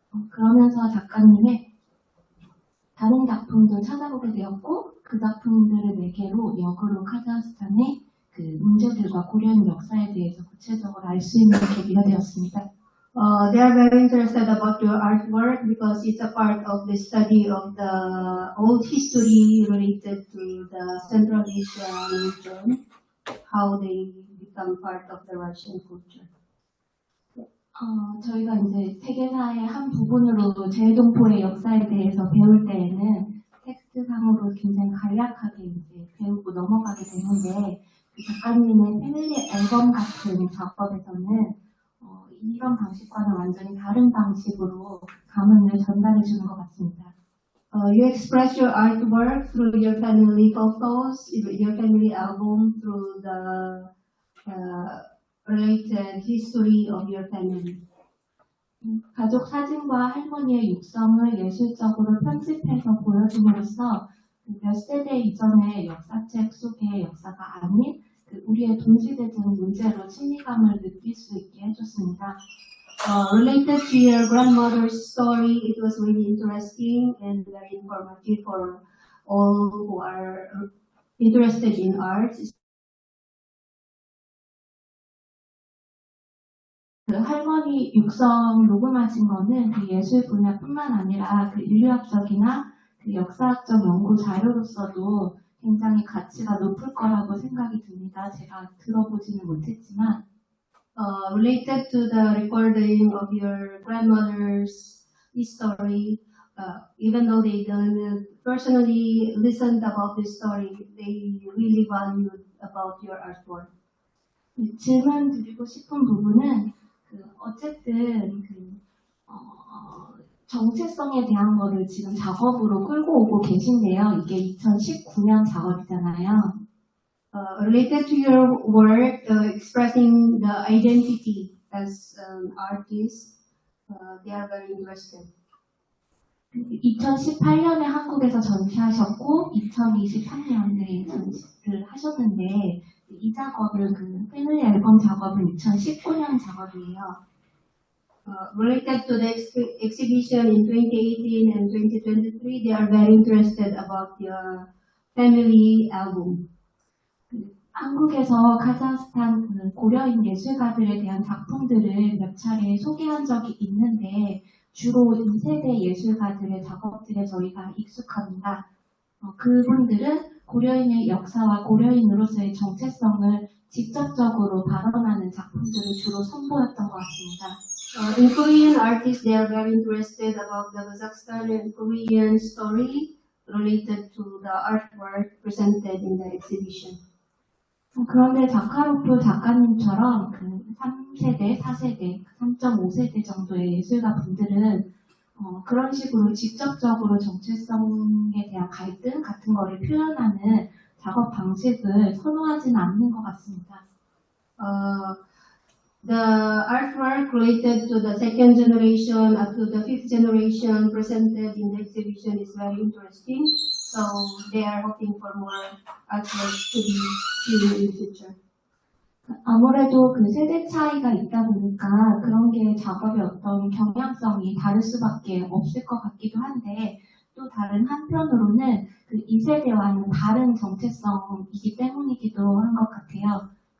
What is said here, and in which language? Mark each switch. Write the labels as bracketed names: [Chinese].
[Korean] 그러면서 작가님의 다른 작품들 찾아보게 되었고 그 작품들을 매개로 역으로 카자흐스탄의 문제들과 고려인 역사에 대해서 구체적으로 알 수 있는 계기가 되었습니다. [English] They are very interested about your artwork because it's a part of the study of the old history related to the Central Asian region, how they become part of the Russian culture. [Korean] 저희가 이제 세계사의 한 부분으로 제동포의 역사에 대해서 배울 때에는 텍스트상으로 굉장히 간략하게 이제 배우고 넘어가게 되는데 그 작가님의 패밀리 앨범 같은 작업에서는 이런 방식과는 완전히 다른 방식으로 감흥을 전달해 주는 것 같습니다. [English] You express your artwork through your family photos, your family album, through the related history of your family. [Korean] 가족 사진과 할머니의 육성을 예술적으로 편집해서 보여줌으로써 몇 세대 이전의 역사책 속의 역사가 아닌 우리의 동시대적 문제로 친밀감을 느낄 수 있게 해줬습니다. [English] Related to your grandmother's story, it was really interesting and very informative for all who are interested in art. [Korean] 할머니 육성 녹음하신 거는 예술 분야뿐만 아니라 인류학적이나 역사학적 연구 자료로서도 굉장히 가치가 높을 거라고 생각이 듭니다. 제가 들어보지는 못했지만 [English] related to the recording of your grandmother's history, even though they don't personally listened about this story, they really valued about your artwork. [Korean] 질문 드리고 싶은 부분은 어쨌든 정체성에 대한 거를 지금 작업으로 끌고 오고 계신데요. 이게 2019년 작업이잖아요. [English] Related to your work, expressing the identity as an artist, they are very interested. [Korean] 2018년에 한국에서 전시하셨고 2023년에 전시를 하셨는데 이 작업은 패밀리 앨범 작업은 2019년 작업이에요. [English] Related to the exhibition in 2018 and 2023, they are very interested about your family album. [Korean] 한국에서 카자흐스탄 고려인 예술가들에 대한 작품들을 몇 차례 소개한 적이 있는데 주로 2세대 예술가들의 작업들에 저희가 익숙합니다. 그분들은 고려인의 역사와 고려인으로서의 정체성을 직접적으로 발언하는 작품들을 주로 선보였던 것 같습니다. [English] In Korean artists, they are very interested about the Kazakhstan and Korean story related to the artwork presented in the exhibition. [Korean] 그런데 자카로프 작가님처럼 그 3세대, 4세대, 3.5세대 정도의 예술가 분들은 그런 식으로 직접적으로 정체성에 대한 갈등 같은 거를 표현하는 작업 방식을 선호하지는 않는 것 같습니다. [English] The artwork related to the second generation up to the fifth generation presented in the exhibition is very interesting. So they are hoping for more artwork to be seen in the future. [Korean] 아무래도 그 세대 차이가 있다 보니까 그런 게 작업의 어떤 경향성이 다를 수밖에 없을 것 같기도 한데 또 다른 한편으로는 그 2세대와는 다른 정체성이기 때문이기도 한 것 같아요.